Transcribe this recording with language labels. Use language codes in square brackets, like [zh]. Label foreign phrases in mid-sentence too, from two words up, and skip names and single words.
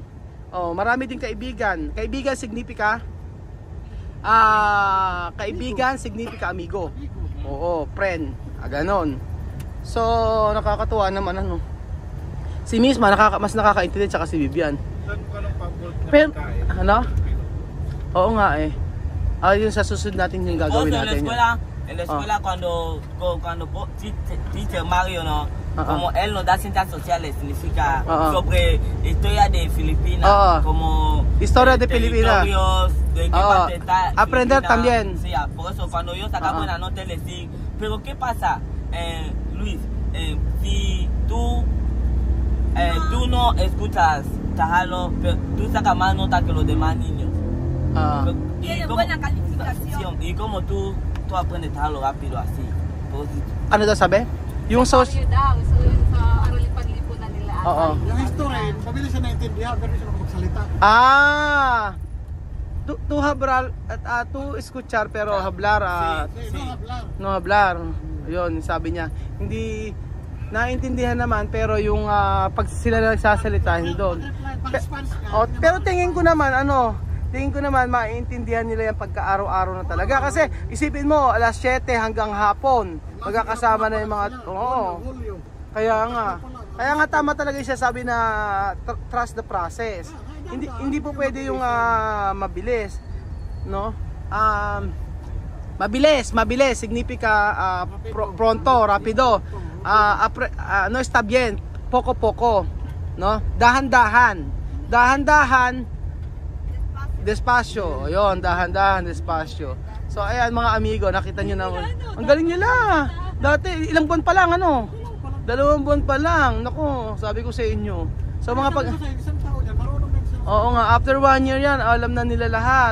[tl] Oh, marami ding kaibigan. Kaibigan [es] signifika amigo. [tl] Oo, friend. Ganon. So, nakakatuwa naman ano. Si Miss mas nakakaintindi tsaka si Vivian. Saan ka ng pagod na Pero, pagkain? ano? Oo nga eh. Yun sa susunod natin yung gagawin Also, natin. [es] en la escuela cuando teacher Mario, ¿no? Como él nos da ciencias sociales, significa sobre historia de Filipinas, como historia de Filipinas. Territorios, de qué parte está aprender Filipinas. también. Sí, por eso cuando yo sacaba una nota le decía, pero ¿qué pasa, Luis? Si tú no escuchas Tagalog, pero tú sacas más nota que los demás niños. Tiene buena calificación. Y como tú aprendes Tagalog rápido así. [tl] Ano daw sabi? Yung Mario daw, so yun sa araling paglipunan nila. Oo. Yung history, mabilis siya naintindihan, pero siya magsalita. [es] To hablar at to escuchar pero hablar Sí, no hablar. no hablar. [tl] Yun, sabi niya. Hindi naintindihan naman pero yung pag sila na nagsasalita doon. Pero tingin ko naman maiintindihan nila yung pagka-araw-araw na talaga kasi isipin mo alas 7 hanggang hapon magkakasama na yung mga Kaya nga tama talaga yung sabi na [en] trust the process. [tl] Hindi po pwede yung mabilis, no? [es] Mabilis significa pronto, rapido. No está bien, poco, no? [tl] Dahan-dahan, despacio. Ayun, dahan-dahan, despacio. So ayan mga amigo, nakita nyo naman. Ang galing nila. Dati ilang buwan pa lang 2 buwan pa lang. Naku, sabi ko sa inyo. So mga Oo nga, [en] after 1 year [tl] yan, alam na nila lahat.